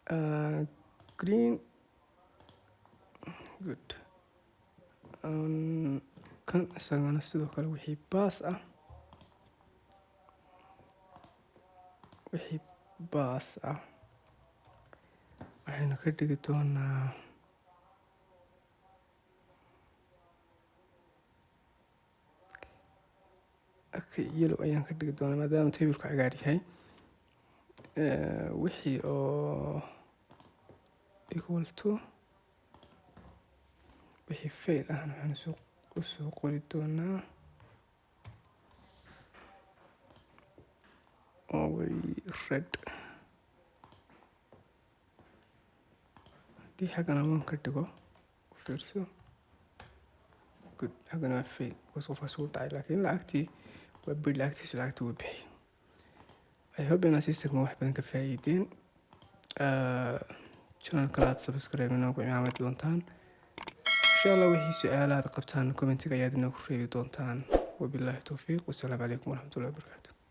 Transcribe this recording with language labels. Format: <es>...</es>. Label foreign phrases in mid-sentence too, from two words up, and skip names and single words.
<en>green good</en> <so>kan isagana sidoo kale wixii baas ah waxaynu ka dhigi doonaa yellow ayaan ka dhigi doonaa maadaama tabilku cagaar yahay. Wixii oo</so> <en>equal to</en> <so>wixii fail ah waxaan usoo qori doonaa red. haddii xaggana waan ka dhigo u fiirso good, xaggana waa fail because qofkaas wuu dhacay, laakiin lacagtii waa bid, lacagtiisu lacagtii wuu bixiyay. I hope inaad systemka wax badan ka faa'iideen. channelka aad subscribe inoogu cimaamad doontaan.</so> <ar>إن شاء الله</ar> <so>wixii su'aalaad qabtaan commentiga ayaad inoogu reebi doontaan.</so> <ar>وبالله التوفيق، والسلام عليكم ورحمة الله وبركاته.</ar>